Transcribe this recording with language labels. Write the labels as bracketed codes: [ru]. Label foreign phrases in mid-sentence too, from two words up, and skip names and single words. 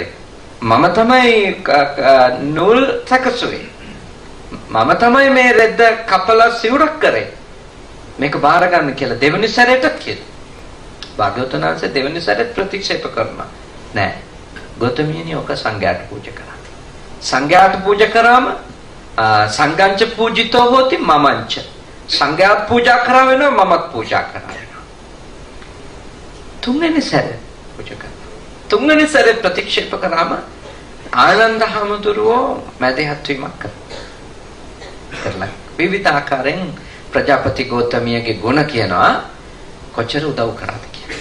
[si] මම තමයි නූල් සකසුවේ. මම තමයි මේ රෙද්ද කපලා සිවුරක් කරේ. මේක බාර ගන්න කියලා දෙවෙනි සැරේටත් කියලා. භාග්‍යවතුන් වහන්සේ දෙවෙනි සැරේට ප්‍රතික්ෂේප කරනවා. නෑ. ගෞතමියනි ඔක සංඝයාට පූජා කරා. සංඝයාට පූජා කරාම [pi] සංඝංච පූජිතෝ හෝති මමංච. [si] සංඝයාත් පූජා කරා වෙනවා මමත් පූජා කරා වෙනවා. තුන්වෙනි සැරේ පූජා කරා. තුන්වෙනි සැරේ ප්‍රතික්ෂේප කරාම ආනන්ද හැමතුරුවෝ මැදහත් වීමක් කරලා විවිධ ආකාරයෙන් ප්‍රජාපති ගෞතමියගේ ගුණ කියනවා කොච්චර උදව් කරාද කියලා.